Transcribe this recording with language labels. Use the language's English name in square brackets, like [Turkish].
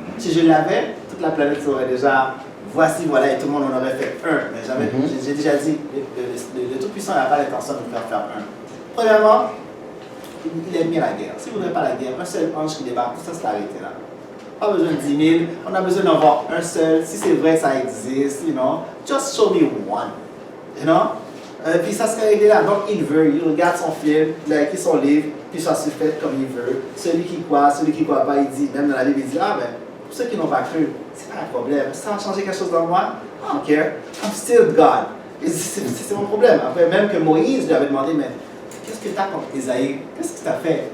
[French] Si je l'avais, toute la planète serait déjà... Voici, voilà, et tout le monde en aurait fait un. Mais j'ai déjà dit, le Tout-Puissant n'a pas l'intention de nous faire un. Premièrement, il aime bien la guerre. Si vous n'avez pas la guerre, un seul ange qui débarque, tout ça c'est arrêté là. Pas besoin de 10 000, on a besoin d'en voir un seul. Si c'est vrai, ça existe, [English] you know. Just show me one, you know. [French] Puis ça serait réglé là. Donc il veut, il regarde son film, il a écrit son livre, puis ça se fait comme il veut. Celui qui croit pas, il dit, même dans la Bible, il dit, ah ben, pour ceux qui n'ont pas cru, c'est pas un problème. Ça a changé quelque chose dans moi, [English] I don't care. I'm still God. [French] C'est mon problème. Après, même que Moïse lui avait demandé, mais qu'est-ce que tu as contre Isaïe? Qu'est-ce que tu as fait?